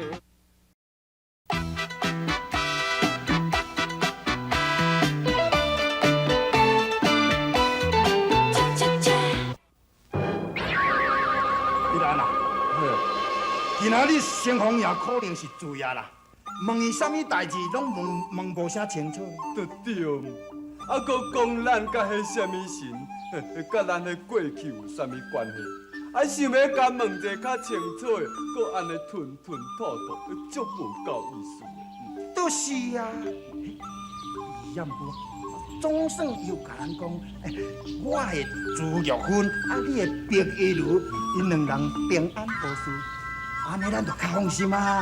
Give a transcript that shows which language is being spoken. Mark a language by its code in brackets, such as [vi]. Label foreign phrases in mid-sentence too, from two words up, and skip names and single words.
[nan] 今仔日先锋爷可能是注意啦，问伊啥物代志，拢问无啥清楚。对对，啊，搁讲咱甲迄什么神，甲咱的过去有啥物关系？啊，想要甲问者较清楚的，搁安尼吞吞吐吐，足无够意思的。就是啊，也毋过，总算又甲咱讲，我的朱玉芬，啊，你的白衣如，因两人平安无事。安尼咱就较放心啊。